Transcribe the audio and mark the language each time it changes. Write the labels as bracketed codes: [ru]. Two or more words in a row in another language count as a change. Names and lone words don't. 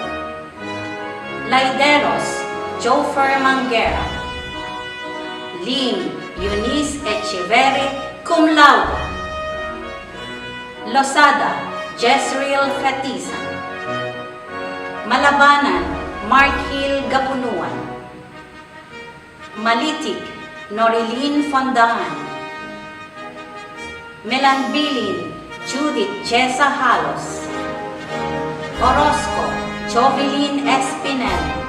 [en] Laideros Jofer Manguera. Lynn Eunice Echeverri, [la] cum laude. [en] Losada Jezreel Fatiza. Malabanan Mark Hill Gapunuan. Malitik Norilyn Fondahan. Melanbilin Judith Jessa Halos. Orozco Jovelyn Espinel.